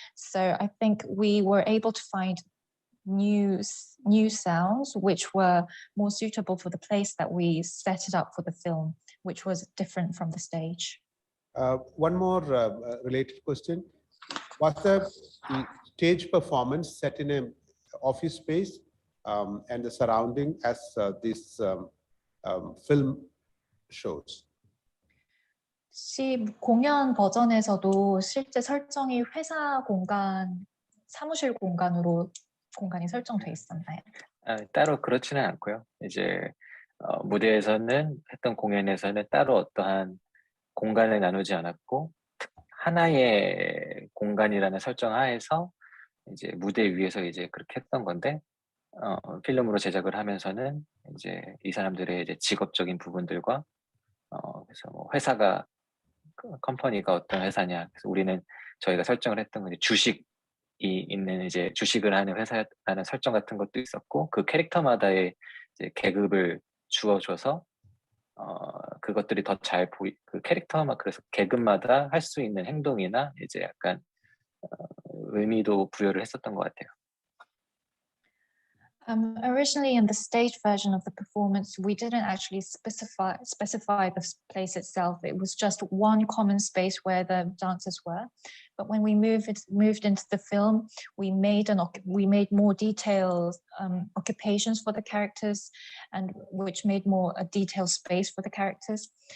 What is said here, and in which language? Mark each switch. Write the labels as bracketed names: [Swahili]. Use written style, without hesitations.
[English] So I think we were able to find new sounds which were more suitable for the place that we set it up for the film, which was different from the stage. One more related question. Was the stage performance set in an office space and the surrounding as this film shows? [Korean] 공연 버전에서도 실제 설정이 회사 공간, 사무실 공간이 설정돼 있었나요? 따로 그렇지는 않고요. 이제 무대에서는 했던 공연에서는 따로 어떠한 공간을 나누지 않았고 하나의 공간이라는 설정 하에서 이제 무대 위에서 이제 그렇게 했던 건데 필름으로 제작을 하면서는 이제 이 사람들의 이제 직업적인 부분들과 그래서 뭐 회사가 컴퍼니가 어떤 회사냐, 그래서 저희가 설정을 했던 건 주식이 있는 이제 주식을 하는 회사라는 설정 같은 것도 있었고 그 캐릭터마다의 이제 계급을 주어줘서 그것들이 더 잘 그 캐릭터만 그래서 계급마다 할 수 있는 행동이나 이제 약간 의미도 부여를 했었던 것 같아요. [English] Originally, in the stage version of the performance, we didn't actually specify the place itself. It was just one common space where the dancers were. But when we moved into the film, we made more detailed occupations for the characters, and which made more a detailed space for the characters.